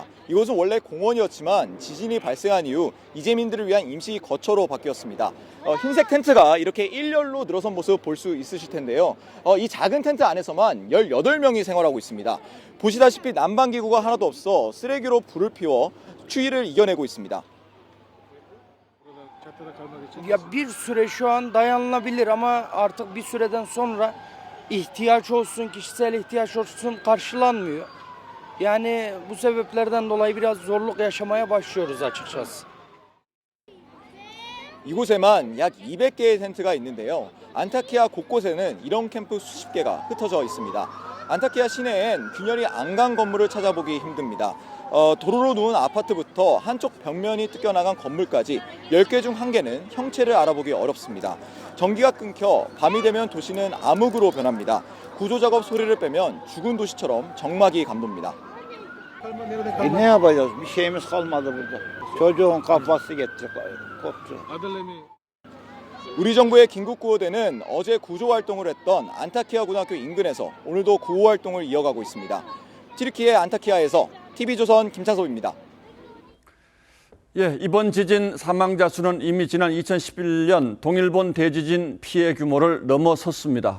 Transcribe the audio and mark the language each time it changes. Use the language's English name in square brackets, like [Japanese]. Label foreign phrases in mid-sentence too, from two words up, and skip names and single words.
[Korean] 이곳은 원래 공원이었지만 지진이 발생한 이후 이재민들을 위한 임시 거처로 바뀌었습니다. 흰색 텐트가 이렇게 일렬로 늘어선 모습 볼 수 있으실 텐데요. 이 작은 텐트 안에서만 18명이 생활하고 있습니다. 보시다시피 난방기구가 하나도 없어 쓰레기로 불을 피워 추위를 이겨내고 있습니다. [Turkish] Ya bir süre şu an dayanılabilir ama artık bir süreden sonra ihtiyaç olsun, kişisel ihtiyaç olsun karşılanmıyor. Yani bu sebeplerden dolayı biraz zorluk yaşamaya başlıyoruz açıkçası. [Korean] 이곳에만 약 200개의 텐트가 있는데요. 안타키아 곳곳에는 이런 캠프 수십 개가 흩어져 있습니다. 안타키아 시내엔 균열이 안 간 건물을 찾아보기 힘듭니다. 도로로 누운 아파트부터 한쪽 벽면이 뜯겨나간 건물까지 10개 중 1개는 형체를 알아보기 어렵습니다. 전기가 끊겨 밤이 되면 do시는 암흑으로 변합니다. 구조작업 소리를 빼면 죽은 도시처럼 정막이 감돕니다. [Turkish] Ne yapacağız? Bir şeyimiz kalmadı burada. Çocuğun kafası gitti, koptu. [Korean] 우리 정부의 긴급구호대는 어제 구조활동을 했던 안타키아 고등학교 인근에서 오늘도 구호활동을 이어가고 있습니다. 튀르키예 안타키아에서 TV조선 김찬섭입니다. 예, 이번 지진 사망자 수는 이미 지난 2011년 동일본 대지진 피해 규모를 넘어섰습니다.